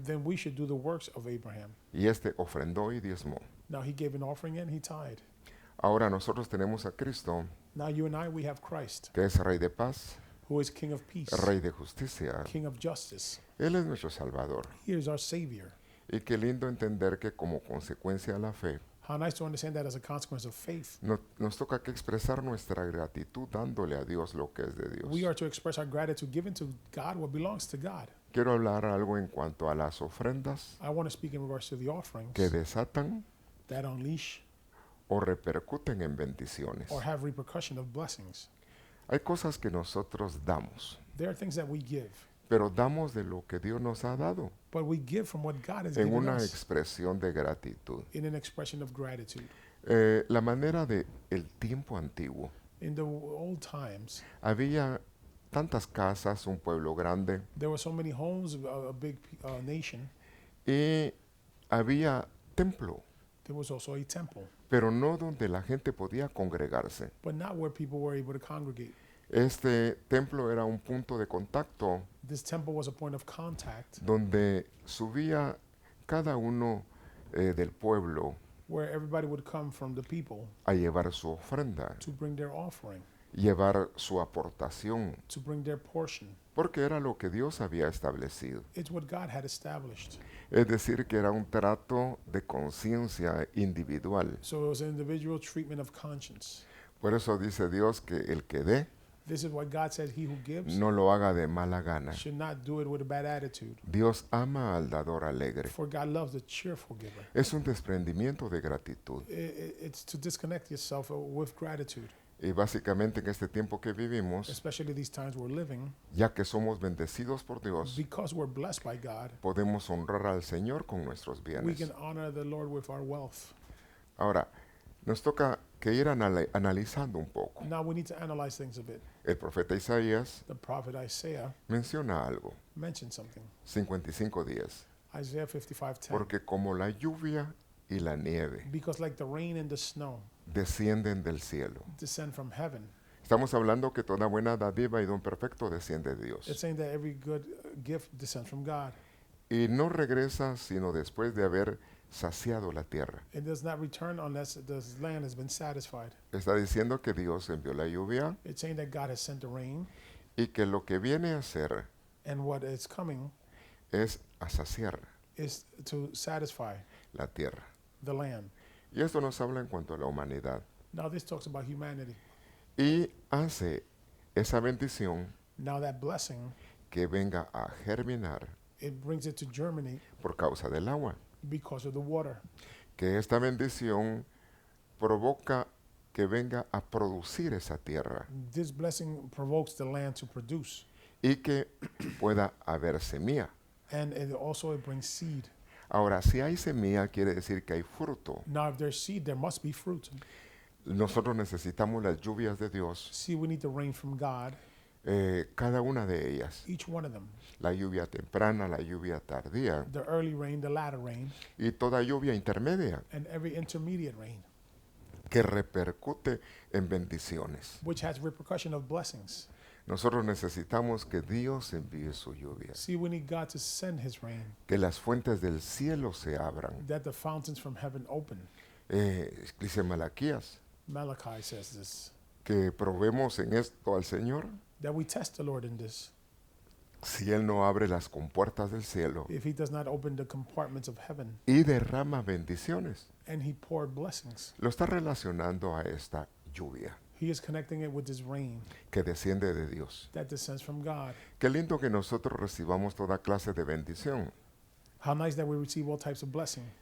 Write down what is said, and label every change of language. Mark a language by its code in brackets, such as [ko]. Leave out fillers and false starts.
[en] then we should do the works of Abraham. [es] Y este ofrendó y diezmó. [en] Now he gave an offering and he tithed. [es] Ahora nosotros tenemos a Cristo, [en] Now you and I, we have Christ, [es] que es Rey de paz, [en] who is King of peace, [es] Rey de justicia. [en] King of justice. [es] Él es nuestro Salvador. [en] He is our Savior. [es] Y qué lindo entender que como consecuencia de la fe, [en] How nice to understand that as a consequence of faith. [es] nos toca que expresar nuestra gratitud dándole a Dios lo que es de [en] We [es] Dios. [en] are to express our gratitude, giving to God what belongs to God. [es] Quiero hablar algo en cuanto a las ofrendas [en] I want to speak in regards to the offerings [es] que desatan [en] that unleash [es] o repercuten en bendiciones. [en] or have repercussion of blessings. [es] Hay cosas que nosotros damos, [en] There are things that we give, [es] pero damos de lo que Dios nos ha dado [en] but we give from what God has [es] en [en] given [es] una [en] us [es] expresión de gratitud. [en] in an expression of gratitude. [es] La manera de el tiempo antiguo. [en] In the old times, [es] Había tantas casas, un pueblo grande, [en] there were so many homes, a big nation. [es] y había templo, [en] There was also a temple, [es] pero no donde la gente podía congregarse. [en] but not where people were able to congregate. [es] Este templo era un punto de contacto [en] This temple was a point of contact [es] donde subía cada uno del pueblo [en] where everybody would come from the people [es] a llevar su ofrenda, [en] to bring their offering, [es] llevar su aportación, [en] to bring their portion. [es] porque era lo que Dios había establecido. [en] It's what God had established. [es] Es decir, que era un trato de conciencia individual. [en] So it was an individual treatment of conscience. [es] Por eso dice Dios que el que dé [en] This is what God says, he who gives [es] no lo haga de mala gana. [en] should not do it with a bad attitude. [es] Dios ama al dador alegre. [en] For God loves the cheerful giver. [es] Es un desprendimiento de gratitud. [en] It's to disconnect yourself with gratitude, [es] Y básicamente en este tiempo que vivimos, [en] especially these times we're living, [es] ya que somos bendecidos por Dios, [en] because we're blessed by God, [es] podemos honrar al Señor con nuestros [en] we [es] bienes. [en] can honor the Lord with our wealth. [es] Ahora, nos toca que ir analizando un poco. [en] Now we need to analyze things a bit. [es] El profeta Isaías [en] The prophet Isaiah [es] menciona algo, [en] mentioned something. 55:10, Isaiah 55:10. [es] porque como la lluvia y la nieve [en] Because like the rain and the snow [es] descienden del cielo. [en] descend from heaven, [es] Estamos hablando que toda buena dádiva y don perfecto desciende de [en] it's [es] Dios. [en] saying that every good gift descends from God. [es] Y no regresa sino después de haber saciado la tierra. [en] It does not return unless the land has been satisfied. [es] Está diciendo que Dios envió la lluvia [en] It's saying that God has sent the rain, [es] y que lo que viene a hacer [en] and what is coming [es] es a saciar [en] is to satisfy [es] la tierra. [en] the land. [es] Y esto nos habla en cuanto a la humanidad. [en] Now this talks about humanity. [es] Y hace esa bendición [en] Now that blessing, [es] que venga a germinar [en] it brings it to germinate [es] por causa del agua. [en] because of the water. [es] Que esta bendición provoca que venga a producir esa tierra [en] This blessing provokes the land to produce, [es] y que pueda haber semilla. [en] and it brings seed. [es] Ahora, si hay semilla, quiere decir que hay fruto. [en] Now if there's seed, there must be fruit. [es] Nosotros necesitamos las lluvias de Dios, [en] See, we need the rain from God, [es] cada una de ellas. [en] each one of them. [es] La lluvia temprana, la lluvia tardía [en] The early rain, the latter rain, [es] y toda lluvia intermedia. [en] and every intermediate rain. [es] que repercute en bendiciones. [en] which has repercussion of blessings. [es] Nosotros necesitamos que Dios envíe su lluvia, [en] See, we need God to send his rain, [es] que las fuentes del cielo se abran. [en] that the fountains from heaven open. [es] Dice Malaquías, [en] Malachi says this, [es] que probemos en esto al Señor. [en] that we test the Lord in this. [es] Si Él no abre las compuertas del cielo [en] If he does not open the compartments of heaven [es] y derrama bendiciones, [en] and he poured blessings, [es] lo está relacionando a esta lluvia [en] he is connecting it with this rain [es] que desciende de Dios. [en] that descends from God. [es] Qué lindo que nosotros recibamos toda clase de bendición. [en] How nice that we receive all types of blessing.